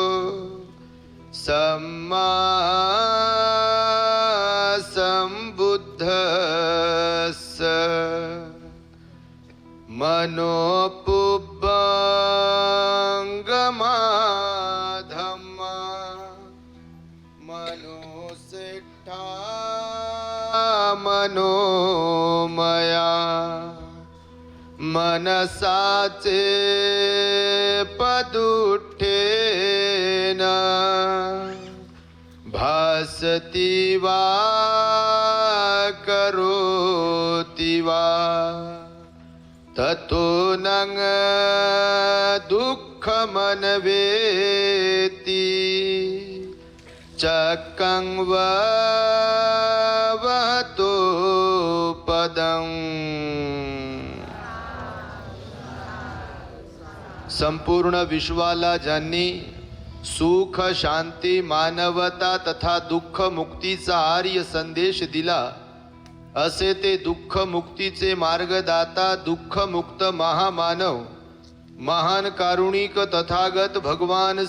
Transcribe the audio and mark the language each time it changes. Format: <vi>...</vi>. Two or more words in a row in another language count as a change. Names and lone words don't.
<pi>सम्मा सम्बुद्धस्स मनोपुब्बंगमा धम्मा मनोसिष्ठा मनोमया मनसाचे पदुठ्ठेन भासति वा करोति वा ततो नंग दुःखमनवेति चक्कं वहतो पदं.</pi> <mr>संपूर्ण विश्वाला ज्यांनी सुख, शांती, मानवता तथा दुःख मुक्तीचा आर्य संदेश दिला असे ते दुःख मुक्तीचे मार्गदाता, दुःख मुक्त महामानव, महान कारुणिक तथागत भगवान</mr>